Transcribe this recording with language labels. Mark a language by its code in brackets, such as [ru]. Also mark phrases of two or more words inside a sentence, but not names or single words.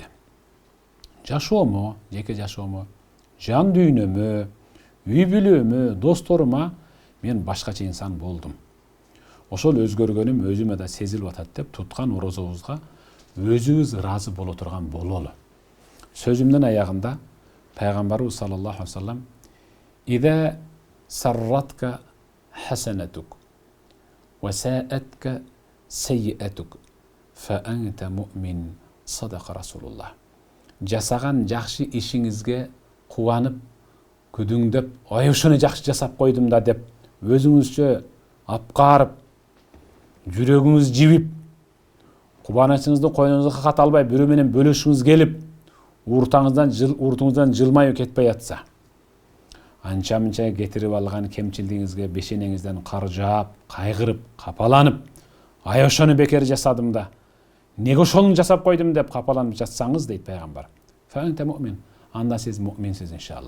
[ky] Жашоому, жеке жашоому, жан дүйнөмө, үй бүлөмө, досторума мен башкача инсан болдум. Ошол өзгөргөнүм өзүмө да сезилип атат деп туткан орозобузга өзүбүз ыраазы боло турган бололу. [ar] Сөзүмдүн аягында пайгамбарыбыз صلى الله عليه وسلم: "إذا سرتك حسنتك وساءتك سيئتك فأنت مؤمن", صدق رسول الله. [ky] Жасаган жакшы ишиңизге кубанып, күдүңдөп, "Ой, ушуну жакшы жасап койдум да" деп өзүңүзчө апкарып, жүрөгүңүз жибип, кубанычыңызды койнуңузга каката албай бирөө менен бөлүшүңүз келип, уртуңуздан жылмайып кетпей атса, анча-мынча кетирип алган кемчилдигиңизге бешенеңизден каржап, кайгырып, капаланып, "Ай, ошону бекер жасадым да, неге ошону жасап койдум" деп капаланып жатсаңыз, дейт пайгамбар, [ar] "فأنت مؤمن", [ky] анда сиз муъминсиз иншалла.